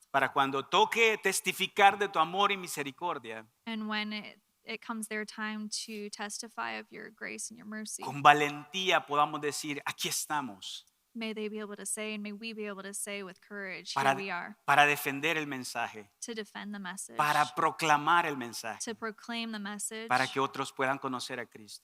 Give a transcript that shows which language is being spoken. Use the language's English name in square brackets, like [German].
[Spanish] para cuando toque testificar de tu amor y misericordia, [English] And when it comes their time to testify of your grace and your mercy, [Spanish] con valentía podamos decir, aquí estamos, [English] may they be able to say, and may we be able to say with courage, [Spanish] para, [English] here we are, [Spanish] para defender el mensaje, [English] to defend the message, [Spanish] para proclamar el mensaje, [English] to proclaim the message, [Spanish] para que otros puedan conocer a Cristo.